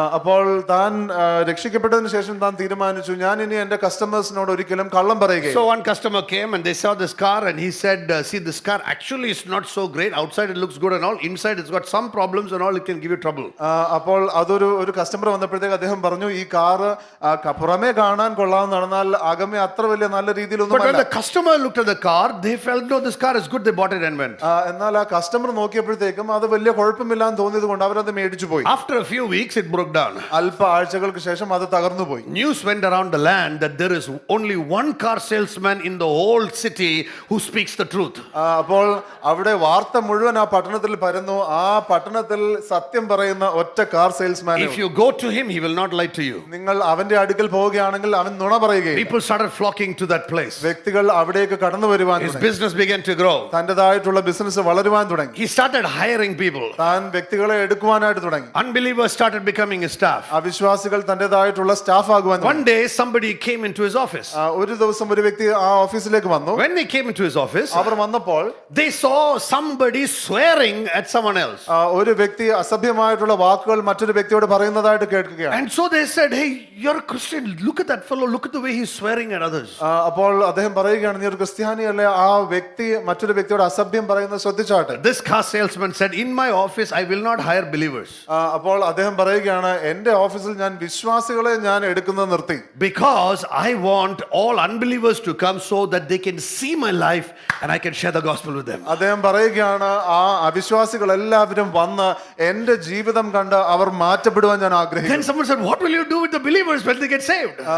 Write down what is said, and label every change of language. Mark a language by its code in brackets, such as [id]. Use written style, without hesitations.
[ml] അപ്പോൾ താൻ രക്ഷിക്കപ്പെട്ടതിന് ശേഷം താൻ തീരുമാനിച്ചു, ഞാൻ ഇനി എന്റെ കസ്റ്റമേഴ്സിനോട് ഒരിക്കലും കള്ളം പറയുകയില്ല. [en] So one customer came and they saw this car and he said, see, this car actually is not so great. Outside it looks good and all. Inside it's got some problems and all. It can give you trouble. [ml] അപ്പോൾ ഒരു customer വന്നപ്പോഴത്തേക്ക് അദ്ദേഹം പറഞ്ഞു, ഈ car പുറമേ കാണാൻ കൊള്ളാവുന്നതാണ്, എന്നാൽ അകമേ അത്ര വലിയ നല്ല രീതിയിലൊന്നും [en] But when the customer looked at the car, they felt, no, this car is good. They bought it and went. [ml] എന്നാൽ ആ കസ്റ്റമർ നോക്കിയപ്പോഴത്തേക്കും അത് വലിയ കുഴപ്പമില്ലാന്ന് തോന്നിയത് കൊണ്ട് അവരത് മേടിച്ചു പോയി. [en] After a few weeks, it broke down. [ml] അല്പ ആഴ്ചകൾക്ക് ശേഷം അത് തകർന്നു പോയി. [en] News went around the land that there is only one car salesman in the whole city who speaks the truth. [ml] അപ്പോൾ അവിടെ വാർത്ത മുഴുവൻ ആ പട്ടണത്തിൽ പരന്നു. ആ പട്ടണത്തിൽ സത്യം പറയുന്ന ഒറ്റ car salesman. [en] If you go to him, he will not lie to you. [ml] നിങ്ങൾ അവന്റെ അടുക്കൽ പോവുകയാണെങ്കിൽ അവൻ നുണ പറയുകയില്ല. [en] People started flocking to that place. [ml] വ്യക്തികൾ അവിടേക്ക് കടന്നു വരുവാൻ [en] His [ml] തുടങ്ങി. [en] business began to grow. [ml] തന്റേതായിട്ടുള്ള business വളരുവാൻ തുടങ്ങി. [en] He started hiring people. [ml] താൻ വ്യക്തികളെ എടുക്കുവാനായിട്ട് തുടങ്ങി. [en] Unbelievers started becoming his staff. [ml] അവിശ്വാസികൾ തന്റേതായിട്ടുള്ള staff ആകുവാൻ [en] One day, somebody came into his office. [ml] ഒരു ദിവസം ഒരു വ്യക്തി ആ ഓഫീസിലേക്ക് വന്നു. [en] When they came into his office, [ml] അവർ വന്നപ്പോൾ [en] they saw somebody swearing at someone else. [ml] ഒരു വ്യക്തി അസഭ്യമായിട്ടുള്ള വാക്കുകൾ മറ്റൊരു വ്യക്തിയോട് പറയുന്നതായിട്ട് കേൾക്കുകയാണ്. [en] And so they said, hey, you're a Christian. Look at that fellow. Look at the way he's swearing at others. [ml] അപ്പോൾ അദ്ദേഹം പറയുകയാണ്, നീ ഒരു ക്രിസ്ത്യാനിയല്ലേ, ആ വ്യക്തി മറ്റൊരു വ്യക്തിയോട് അസഭ്യം പറയുന്നത് ശ്രദ്ധിച്ചാട്ടെ. [en] This car salesman said, in my office, I will not hire believers. [ml] അപ്പോൾ അദ്ദേഹം പറയുകയാണ്, എന്റെ ഓഫീസിൽ ഞാൻ വിശ്വാസികളെ ഞാൻ എടുക്കുന്നത് നിർത്തി. [en] Because I want all unbelievers to come so that they can see my life and I can share the gospel with them. [ml] അദ്ദേഹം പറയുകയാണ്, ആ അവിശ്വാസികൾ എല്ലാവരും വന്ന് എന്റെ ജീവിതം കണ്ട് അവർ മാറ്റപ്പെടുവാൻ ഞാൻ ആഗ്രഹിക്കുന്നു. [en] Then someone said, what will you do with the believers when they get saved?